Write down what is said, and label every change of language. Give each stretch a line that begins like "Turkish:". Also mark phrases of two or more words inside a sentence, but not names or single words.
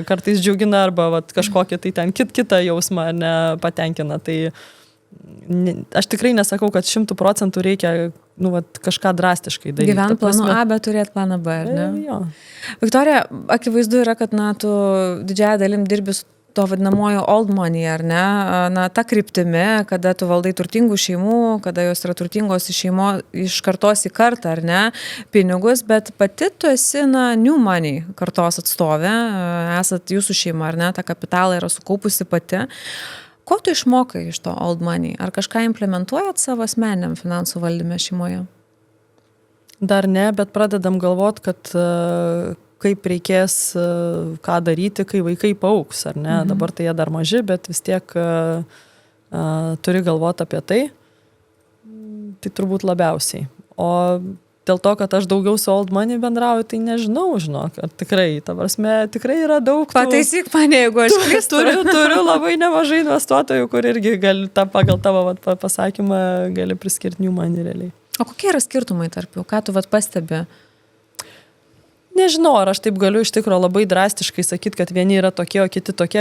Lithuanian: Kartais džiugina arba kažkokį tai ten kitą jausmą nepatenkina. Tai aš tikrai nesakau, kad 100% reikia kažką drastiškai daryti. Gyvent planu A, bet turėti planą B, ar ne? Jo. Viktorija, akivaizdu yra, kad tu didžiąją dalim dirbi su to vadinamojo
English: old money,
Lithuanian: ar ne? Ta kryptimi, kada tu valdai turtingų šeimų, kada jos yra turtingos iš kartos į kartą, ar ne, pinigus, bet pati tu esi,
English: new money
Lithuanian: kartos atstovė, esat jūsų šeima, ar ne, tą kapitalą yra sukaupusi pati. Ko tu išmokai iš to
English: old money?
Lithuanian: Ar kažką implementuojat savo asmeniniam finansų valdyme šeimoje? Dar ne, bet pradedam galvot, kad kaip reikės ką daryti, kai vaikai paaugs, ar ne? Dabar tai jie dar maži, bet vis tiek turi galvoti apie tai. Tai turbūt labiausiai. O dėl to, kad aš daugiau su
English: old money
Lithuanian: bendrauju, tai nežinau, žinok, ar tikrai, ta prasme, tikrai yra daug. Pataisyk mane, jeigu aš klystu. Turiu labai nemažai investuotojų, kur irgi pagal tavo pasakymą gali priskirti
English: new money
Lithuanian: realiai. O kokie yra skirtumai tarp jų? Ką tu pastebi? Nežinau, ar aš taip galiu iš tikrųjų labai drastiškai sakyti, kad vieni yra tokie, o kiti tokie.